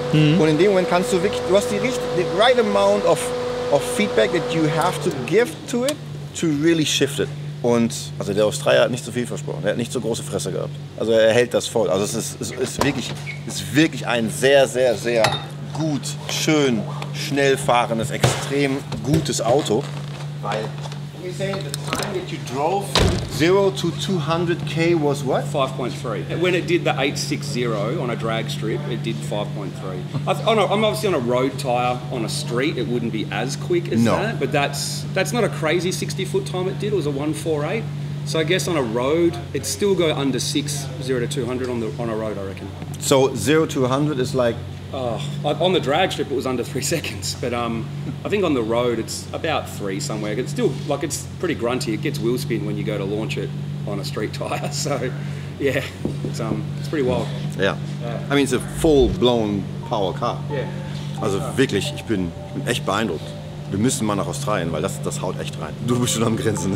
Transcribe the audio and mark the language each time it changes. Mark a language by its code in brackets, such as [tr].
[de] Und in dem Moment kannst du wirklich, du hast [en] the right amount of feedback that you have to give to it to really shift it. [de] Und also der Australier hat nicht so viel versprochen. Er hat nicht so große Fresse gehabt. Also er hält das voll. Also es ist wirklich ein sehr, sehr, sehr gut, schön, schnell fahrendes, extrem gutes Auto. [en] Weil, we say the time that you drove 0 to 200k was what? 5.3. When it did the 860 on a drag strip, it did 5.3. I'm obviously on a road tyre on a street. It wouldn't be as quick as that, but that's not a crazy 60-foot time it did. It was a 148. So I guess on a road, it'd still go under 6, 0 to 200 on a road, I reckon. So 0 to 100 is like? On the drag strip, it was under 3 seconds, but I think on the road, it's about 3 somewhere. It's still, like, it's pretty grunty. It gets wheel spin when you go to launch it on a street tyre. So, yeah, it's pretty wild. [de] Ja. [en] I mean, it's a full-blown power car. Yeah. [de] Also wirklich, ich bin echt beeindruckt. Wir müssen mal nach Australien, weil das haut echt rein. Du bist schon am Grenzen.